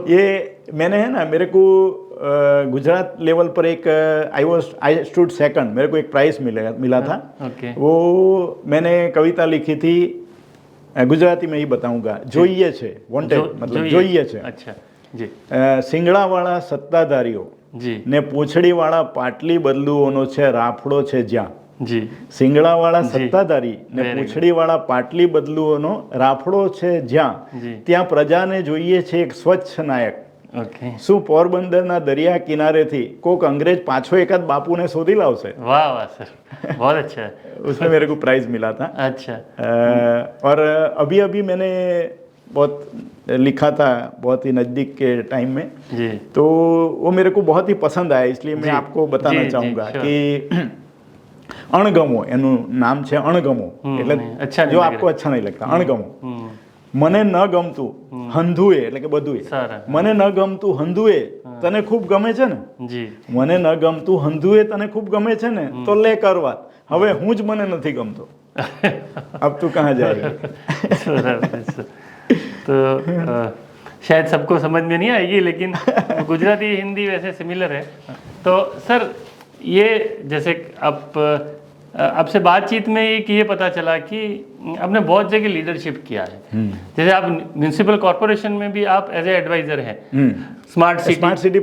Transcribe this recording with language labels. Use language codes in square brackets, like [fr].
[hi] ये मैंने है ना, मेरे को गुजरात लेवल पर एक आई स्टूड सेकंड, मेरे को एक प्राइज मिला था। वो मैंने कविता लिखी थी, गुजराती में ही बताऊंगा, [gu] જોઈએ છે, [hi] વોન્ટેડ मतलब જોઈએ છે। अच्छा जी। [gu] સિંગડા વાળા સત્તાધારીઓ [hi] जी [gu] ને પૂંછડી વાળા પાટલી બદલુઓનો છે રાફડો છે જ્યાં। [hi] जी। [gu] સિંગડા વાળા સત્તાધારી ને પૂંછડી વાળા પાટલી બદલુઓનો રાફડો છે જ્યાં, ત્યાં પ્રજાને જોઈએ છે એક સ્વચ્છ નાયક। [en] Okay. [gu] શું પોરબંદરના દરિયા કિનારેથી કોક અંગ્રેજ પાછો એકાદ બાપુને શોધી લાવશે? [hi] वाह वाह सर, बहुत अच्छा है। उसमें मेरे को प्राइज मिला था। अच्छा। और अभी अभी मैंने बहुत लिखा था, बहुत ही नज़दीक के टाइम में। जी। तो वो मेरे को बहुत ही पसंद आया, इसलिए मैं आपको बताना चाहूँगा कि अणगमो, एनु नाम है अणगमो, એટલે जो आपको अच्छा नहीं लगता, अणगमो। [gu] મને ન ગમતું હંધુએ એટલે કે બધું, મને ન ગમતું હંધુએ તને ખૂબ ગમે છે ને, મને ન ગમતું હંધુએ તને ખૂબ ગમે છે ને, તો લે કરવા, હવે હું જ મને નથી ગમતો, [hi] अब तू कहाँ जाएगी? तो शायद सबको समझ में नहीं आएगी, लेकिन गुजराती हिंदी वैसे सिमिलर है। तो सर ये जैसे आपसे बातचीत में एक ये पता चला कि आपने बहुत जगह लीडरशिप किया है। जैसे आप म्युनिसिपल कॉर्पोरेशन में भी आप एज ए एडवाइजर हैं, स्मार्ट सिटी